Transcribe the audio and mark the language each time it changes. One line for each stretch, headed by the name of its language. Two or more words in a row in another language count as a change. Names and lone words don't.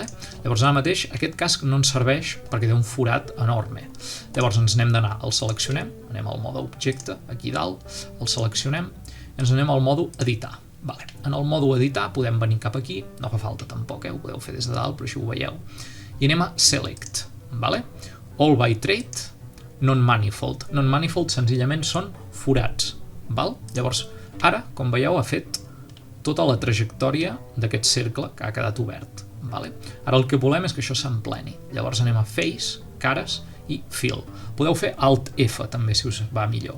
Catalan: Llavors, ara mateix, aquest casc no ens serveix perquè té un forat enorme. Llavors, ens n'hem d'anar, el seleccionem, anem al mode objecte, aquí dalt, el seleccionem, i ens anem al mode editar. Vale. En el mode editar podem venir cap aquí, no fa falta tampoc, ho podeu fer des de dalt, però així ho veieu. I anem a select. Vale?
English: All by trait, non-manifold.
Catalan: Non-manifold senzillament són forats. Val? Llavors, ara, com veieu, ha fet tota la trajectòria d'aquest cercle que ha quedat obert. Vale? Ara el que volem és que això s'empleni. Llavors anem a Face, Cares i Fill. Podeu fer Alt-F també si us va millor.